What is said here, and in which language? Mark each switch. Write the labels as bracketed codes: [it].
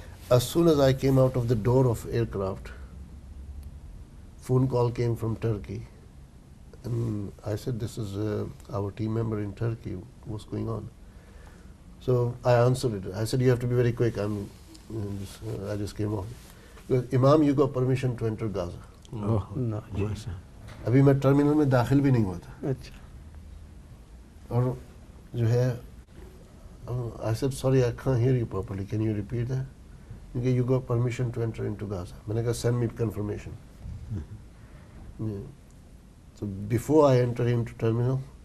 [en] As soon as I came out of the door of aircraft, phone call came from Turkey, and I said, this is our team member in Turkey, what's going on? So I answered it. I said, you have to be very quick, I just came off. Because, Imam, you got permission to enter Gaza. Oh, No. MashaAllah. [ur] अभी मैं terminal में दाखिल भी नहीं हुआ था, अच्छा. और जो है, [en] I said, sorry, I can't hear you properly, can you repeat that? Okay, you got permission to enter into Gaza. मैंने कहा, send me confirmation. Yeah. So before I enter into terminal,